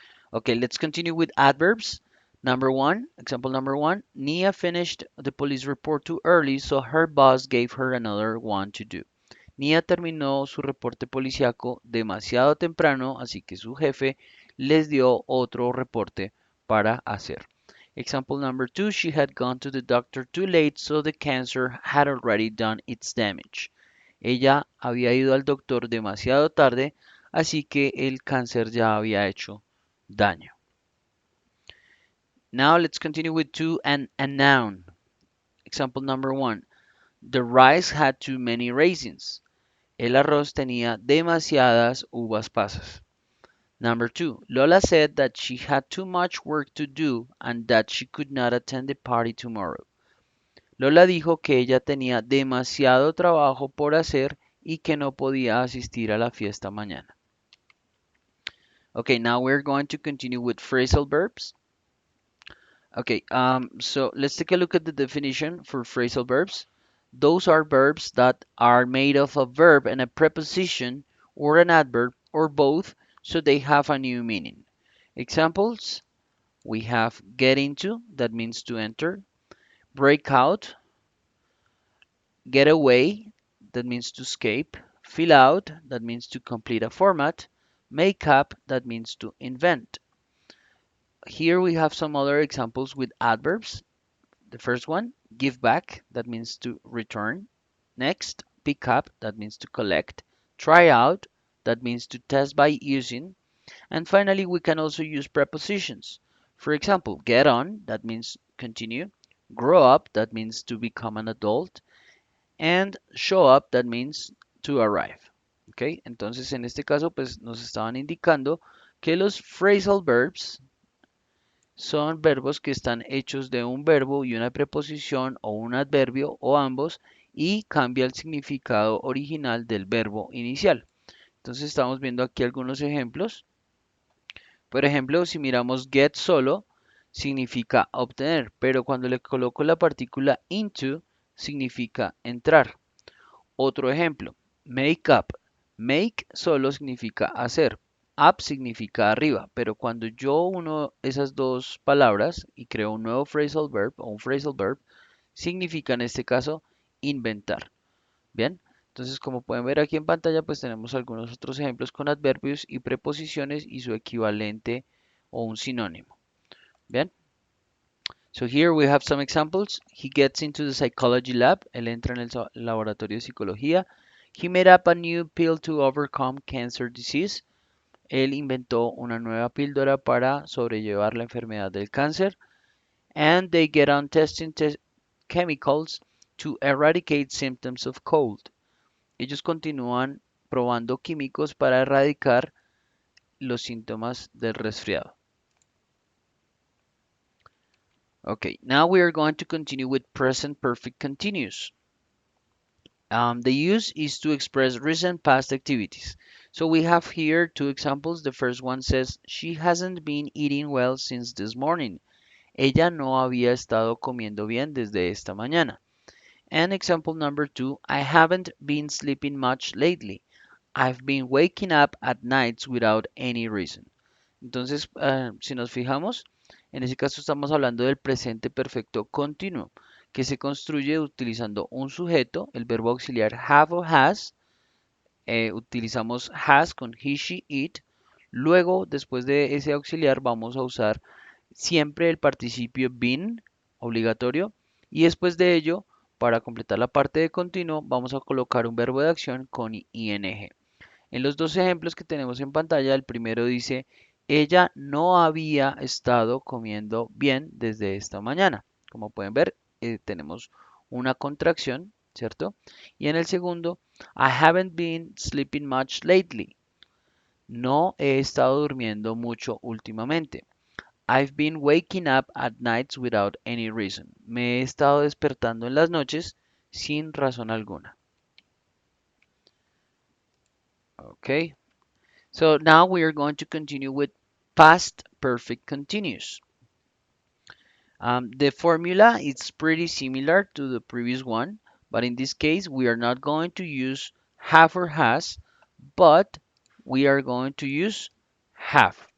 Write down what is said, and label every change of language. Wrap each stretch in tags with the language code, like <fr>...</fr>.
<en>Okay, let's continue with adverbs. Number 1, example number 1. Nia finished the police report too early, so her boss gave her another one to do.</en> <es>Nia terminó su reporte policíaco demasiado temprano, así que su jefe les dio otro reporte para hacer.</es> <en>Example number 2, she had gone to the doctor too late, so the cancer had already done its damage.</en> <es>Ella había ido al doctor demasiado tarde, así que el cáncer ya había hecho daño.</es> <en>Now let's continue with to and a noun. Example number 1, the rice had too many raisins.</en> <es>El arroz tenía demasiadas uvas pasas.</es> <en>Number 2, Lola said that she had too much work to do and that she could not attend the party tomorrow.</en> <es>Lola dijo que ella tenía demasiado trabajo por hacer y que no podía asistir a la fiesta mañana.</es> <en>Okay, now we're going to continue with phrasal verbs. Okay, so let's take a look at the definition for phrasal verbs. Those are verbs that are made of a verb and a preposition or an adverb or both, so they have a new meaning. Examples, we have get into, that means to enter, break out, get away, that means to escape, fill out, that means to complete a format, make up, that means to invent. Here we have some other examples with adverbs. The first one, give back, that means to return. Next, pick up, that means to collect. Try out, that means to test by using. And finally, we can also use prepositions. For example, get on, that means continue. Grow up, that means to become an adult. And show up, that means to arrive.</en> <es>¿Ok? Entonces, en este caso, pues nos estaban indicando que los phrasal verbs son verbos que están hechos de un verbo y una preposición o un adverbio o ambos y cambia el significado original del verbo inicial. Entonces estamos viendo aquí algunos ejemplos. Por ejemplo, si miramos get solo, significa obtener, pero cuando le coloco la partícula into, significa entrar. Otro ejemplo, make up. Make solo significa hacer. Up significa arriba, pero cuando yo uno esas dos palabras y creo un nuevo phrasal verb o un phrasal verb, significa en este caso inventar. Bien, entonces como pueden ver aquí en pantalla, pues tenemos algunos otros ejemplos con adverbios y preposiciones y su equivalente o un sinónimo. Bien,</es> <en>so here we have some examples. He gets into the psychology lab.</en> <es>Él entra en el laboratorio de psicología.</es> <en>He made up a new pill to overcome cancer disease.</en> <es>Él inventó una nueva píldora para sobrellevar la enfermedad del cáncer.</es> <en>And they get on testing chemicals to eradicate symptoms of cold.</en> <es>Ellos continúan probando químicos para erradicar los síntomas del resfriado.</es> <en>Okay, now we are going to continue with present perfect continuous. The use is to express recent past activities. So we have here two examples. The first one says, she hasn't been eating well since this morning.</en> <es>Ella no había estado comiendo bien desde esta mañana.</es> <en>And example number two, I haven't been sleeping much lately. I've been waking up at nights without any reason.</en> <es>Entonces, si nos fijamos, en ese caso estamos hablando del presente perfecto continuo, que se construye utilizando un sujeto, el verbo auxiliar have o has, utilizamos has con he, she, it. Luego, después de ese auxiliar, vamos a usar siempre el participio been, obligatorio, y después de ello, para completar la parte de continuo, vamos a colocar un verbo de acción con ing. En los dos ejemplos que tenemos en pantalla, el primero dice, ella no había estado comiendo bien desde esta mañana. Como pueden ver, tenemos una contracción, ¿cierto?</es> <en>Y en el segundo, I haven't been sleeping much lately.</en> <es>No he estado durmiendo mucho últimamente.</es> <en>I've been waking up at nights without any reason.</en> <es>Me he estado despertando en las noches sin razón alguna.</es> <en>Okay. So now we are going to continue with past perfect continuous. The formula is pretty similar to the previous one, but in this case we are not going to use have or has, but we are going to use have.</en>